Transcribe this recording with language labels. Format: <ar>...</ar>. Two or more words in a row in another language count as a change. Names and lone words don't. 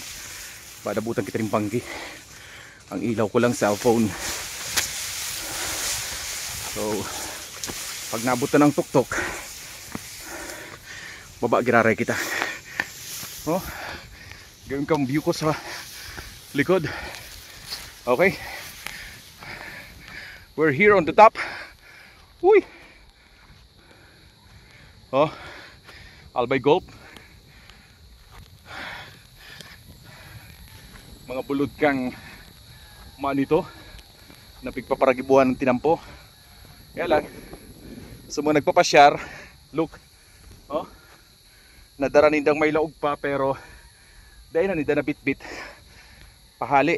<bik>Padabutan kita rin banggi. Ang ilaw ko lang cellphone. So pag nabutan ng tuktok, baba giraray kita. Oh, gawin kang view ko sa likod.</bik> <en>Okay, we're here on the top. Uy. Oh, Albay Gulp.</en> <bik>Mga bulod kang manito na pigpaparagibuhan ng tinampo. Kaya lang sa mga nagpapasyar, look, oh, nadara nindang may laog pa pero dahil na ninda na bit-bit pahali.</bik>